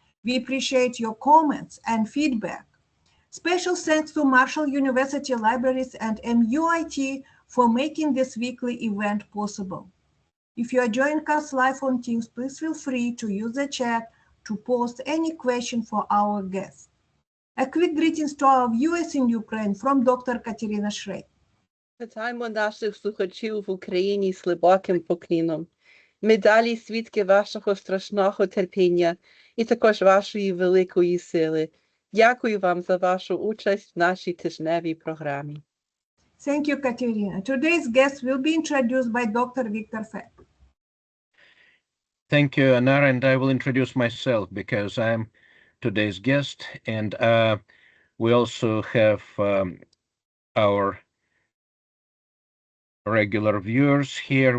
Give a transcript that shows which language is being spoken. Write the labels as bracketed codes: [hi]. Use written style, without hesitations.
[en] We appreciate your comments and feedback. Special thanks to Marshall University Libraries and MUIT for making this weekly event possible. If you are joining us live on Teams, please feel free to use the chat to post any question for our guests. A quick greetings to our viewers in Ukraine from Dr. Katerina Shrey. [uk] Вітаємо наших слухачів в Україні з глибоким покліном. Ми далі свідки вашого страшного терпіння і також вашої великої сили. Дякую вам за вашу участь в нашій тижневій програмі. [en] Thank you, Katerina. Today's guest will be introduced by Dr. Victor Fett. Thank you, Anara, and I will introduce myself because I'm today's guest, and we also have our regular viewers here.